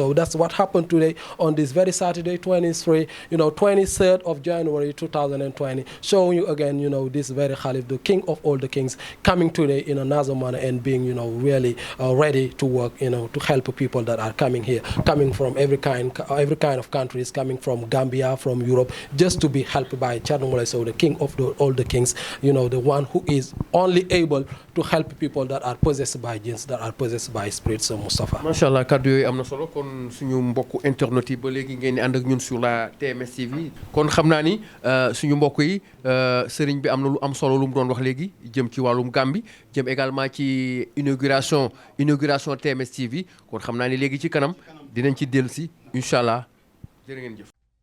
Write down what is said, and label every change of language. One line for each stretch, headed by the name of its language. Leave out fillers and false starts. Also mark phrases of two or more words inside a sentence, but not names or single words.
English: So that's what happened today on this very Saturday, 23rd of January 2020, showing you again, this very Khalif, the king of all the kings, coming today in another manner and being, really ready to work, to help people that are coming here, coming from every kind of countries, coming from Gambia, from Europe, just to be helped by Thierno Moule Sow, the king of all the kings, the one who is only able to help people that are possessed by jinns, that are possessed by spirits. Moustapha.
Wolof: Machallah, kaddu yooyu am na solo kon suñu mbokku internet yi ba léegi ngeen di ànd ak ñun
French: sur la
Wolof: TMS TV kon xam naa ni suñu mbokk yi sëriñ bi am na lu am solo lu mu doon wax léegi jëm ci wàllum Gambie jëm également ci inauguration TMS TV kon xam naa ni léegi ci kanam dinañ ci dellusi
Arabic: إن شاء الله
Wolof: jërë ngeen jëf.